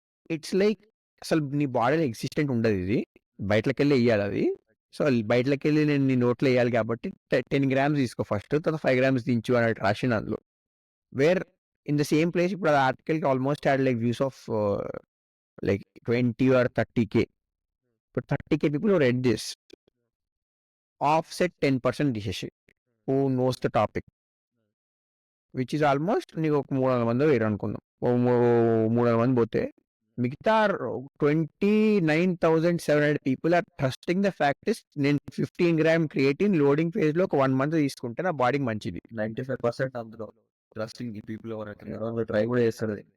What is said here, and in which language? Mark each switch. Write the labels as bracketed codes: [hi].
[te] It's like అసలు నీ బాడీలో ఎగ్జిస్టెంట్ ఉండదు ఇది, బయటకెళ్ళి వేయాలి అది. సో బయటకెళ్ళి నేను నీ నోట్లో వేయాలి కాబట్టి 10 grams తీసుకో ఫస్ట్, తర్వాత 5 grams దించు అని రాసిన అందులో. [en] Where in the same place ఇప్పుడు అది ఆర్టికల్కి almost had like views of like 20 or 30K. But 30K people who read this. Offset 10% తీసేసి who knows the topic. [te] Which is almost నీకు ఒక 300 మంది వేరు అనుకుందాం. 300 మంది పోతే మిగతా 29,700 [en] people are trusting the fact is [te] నేను 15 gram క్రియేటిన్ లోడింగ్ ఫేజ్ లో ఒక 1 month తీసుకుంటే నా బాడీకి మంచిది. 95% అందులో ట్రస్టింగ్ ఈ పీపుల్ ఎవరైతే ట్రై కూడా చేస్తారు.